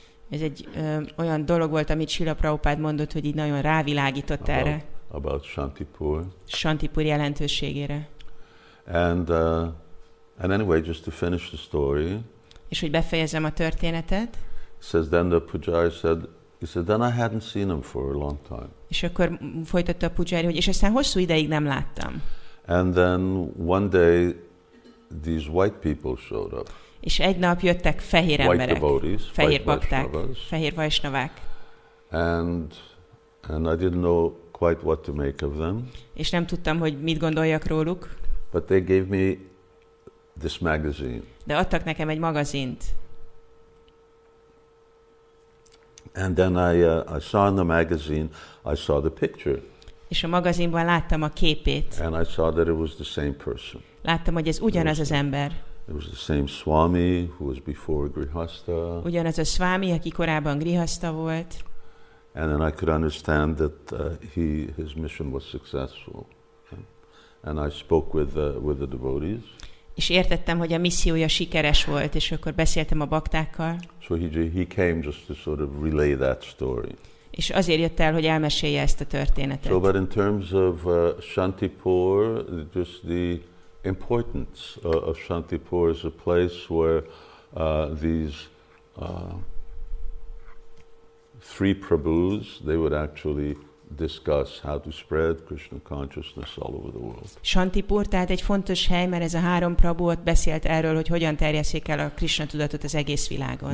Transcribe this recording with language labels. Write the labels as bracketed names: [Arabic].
[Hungarian] Ez egy olyan dolog volt, amit Srila Prabhupada mondott, hogy így nagyon rávilágított erre. [English] About Śāntipura. [Hungarian] Śāntipura jelentőségére. [English] And anyway, just to finish the story. [Hungarian] És hogy befejezem a történetet. [English] Says then the pujari said, then I hadn't seen him for a long time. [Hungarian] És akkor folytatta a pujari, hogy és aztán hosszú ideig nem láttam. [English] And then one day these white people showed up. [Hungarian] És egy nap jöttek fehér emberek, fehér bakták, fehér vajsnavák. [English] And I didn't know quite what to make of them. [Hungarian] És nem tudtam, hogy mit gondoljak róluk. [English] But they gave me this magazine. [Hungarian] De adtak nekem egy magazint. [English] And then I saw in the magazine, I saw the picture. [Hungarian] És a magazinban láttam a képét. [English] And I saw that it was the same person. [Hungarian] Láttam, hogy ez ugyanaz az ember. [English] It was the same Swami who was before Grihasta. [Hungarian] Ugyanaz a Swami, aki korábban Grihasta volt. [English] And then I could understand that his mission was successful. And I spoke with the devotees. [Hungarian] És értettem, hogy a missziója sikeres volt, és akkor beszéltem a baktákkal. [English] So he came just to sort of relay that story. [Hungarian] És azért jött el, hogy elmesélje ezt a történetet. [English] So, but in terms of Śāntipura, just the importance of Śāntipura is a place where these three Prabhus, they would actually discuss how to spread Krishna consciousness all over the world. [Hungarian] Śāntipura, tehát egy fontos hely, mert ez a három Prabhu ott beszélt erről, hogy hogyan terjesszék el a Krishna tudatot az egész világon.